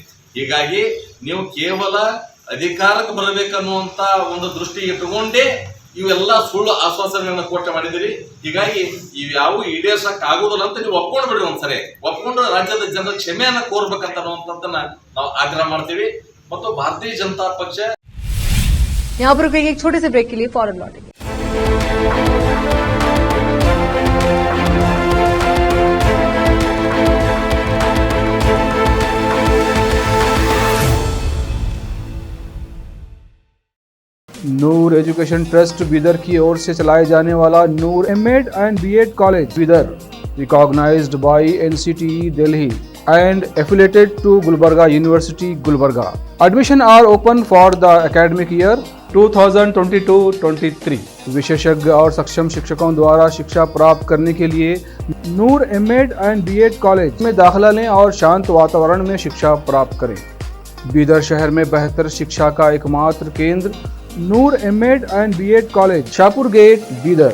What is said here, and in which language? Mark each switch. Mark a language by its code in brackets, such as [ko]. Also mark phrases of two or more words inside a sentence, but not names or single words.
[kn] ಹೀಗಾಗಿ ನೀವು ಕೇವಲ ಅಧಿಕಾರಕ್ಕೆ ಬರಬೇಕನ್ನುವಂತ ಒಂದು ದೃಷ್ಟಿ ಇಟ್ಟುಕೊಂಡೇ ಇವೆಲ್ಲ ಸುಳ್ಳು ಆಶ್ವಾಸನೆಗಳನ್ನ ಕೊಟ್ಟು ಮಾಡಿದಿರಿ. ಹೀಗಾಗಿ ಇವ್ಯಾವು ಈಡೇರ್ಸಕ್ ಆಗುದಿಲ್ಲ ಅಂತ ನೀವು ಒಪ್ಕೊಂಡು ಬಿಡ್ರಿ. ಒಂದ್ಸರಿ ಒಪ್ಕೊಂಡು ರಾಜ್ಯದ ಜನರ ಕ್ಷಮೆಯನ್ನ ಕೋರ್ಬೇಕಂತ ಅನ್ನುವಂಥದ್ದನ್ನ ನಾವು ಆಗ್ರಹ ಮಾಡ್ತೀವಿ. ಮತ್ತು भारतीय जनता पक्ष [hi] यहाँ पर रुकेंगे एक छोटे से ब्रेक के लिए, फौरन लौटेंगे। नूर एजुकेशन ट्रस्ट बीदर की ओर से चलाए जाने वाला नूर एमएड एंड बीएड कॉलेज बीदर, [en] recognized by NCTE Delhi and affiliated to Gulbarga University, Gulbarga. Admission are open for the academic year 2022-23. [hi] विशेषज्ञ और सक्षम शिक्षकों द्वारा शिक्षा प्राप्त करने के लिए नूर एमएड एंड बीएड कॉलेज में दाखिला लें और शांत वातावरण में शिक्षा प्राप्त करें। बीदर शहर में बेहतर शिक्षा का एकमात्र केंद्र नूर एमएड एंड बीएड कॉलेज, शाहपुर गेट, बीदर।